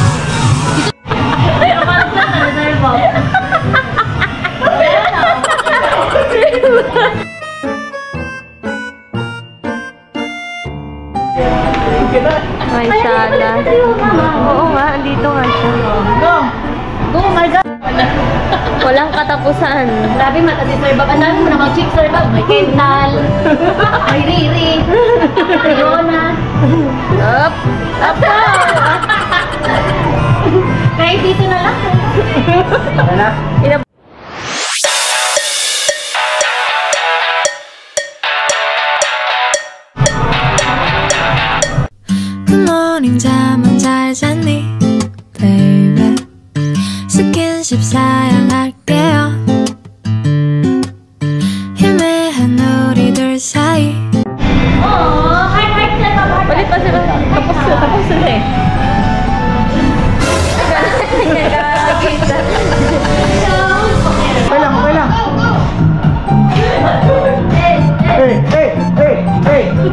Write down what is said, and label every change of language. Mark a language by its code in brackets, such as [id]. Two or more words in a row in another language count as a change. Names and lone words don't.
[tl] May sala. Oo nga, andito nga siya. [en] Go, my God. [tl] Walang katapusan. Grabe mata si Sir Bob. Ang dami mo na mag-chip, Sir Bob. May Kendall. May Riri. May Yona. [en] Up! Up! [tl] Kahit dito na lang. Ano na? [en] Good morning, [ko] 잠은 잘 잤니, baby. 스킨십 사양할게요. 희미한 우리 둘 사이. [tl] Oo, heart Sir Bob. Balik pa sila. Tapos sila eh. Okay lang, okay lang. [en] Hey, hey, hey, hey.